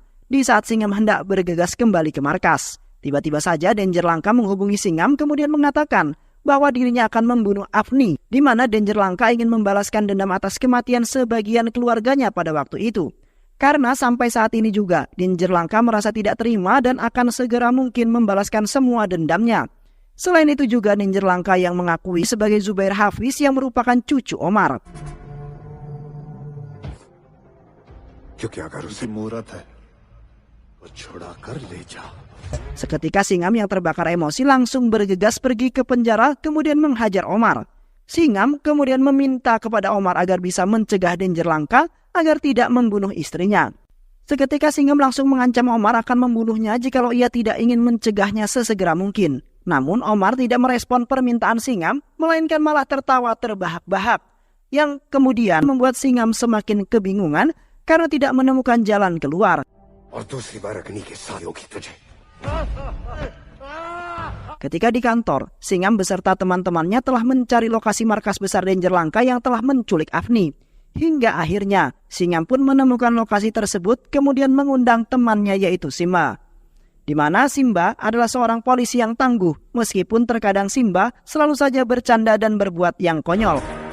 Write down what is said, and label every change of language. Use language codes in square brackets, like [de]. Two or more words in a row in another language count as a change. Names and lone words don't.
[id] Di saat Singam hendak bergegas kembali ke markas, tiba-tiba saja Danger Lanka menghubungi Singam kemudian mengatakan bahwa dirinya akan membunuh Afni, di mana Danger Lanka ingin membalaskan dendam atas kematian sebagian keluarganya pada waktu itu. Karena sampai saat ini juga Danger Lanka merasa tidak terima dan akan segera mungkin membalaskan semua dendamnya. Selain itu juga Danger Lanka yang mengakui sebagai Zubair Hafiz yang merupakan cucu Omar. [hi] क्योंकि अगर उसे मूरत है वो छुड़ा कर ले जा। [id] Seketika Singam yang terbakar emosi langsung bergegas pergi ke penjara kemudian menghajar Omar. Singam kemudian meminta kepada Omar agar bisa mencegah Danger Lanka agar tidak membunuh istrinya. Seketika Singam langsung mengancam Omar akan membunuhnya jikalau ia tidak ingin mencegahnya sesegera mungkin. Namun Omar tidak merespon permintaan Singam, melainkan malah tertawa terbahak-bahak. Yang kemudian membuat Singam semakin kebingungan karena tidak menemukan jalan keluar. [hi] और दूसरी बार अग्नि के साथ होगी तुझे। [id] Ketika di kantor, Singam beserta teman-temannya telah mencari lokasi markas besar Danger Lanka yang telah menculik Afni. Hingga akhirnya, Singam pun menemukan lokasi tersebut kemudian mengundang temannya yaitu Simba. Di mana Simba adalah seorang polisi yang tangguh, meskipun terkadang Simba selalu saja bercanda dan berbuat yang konyol.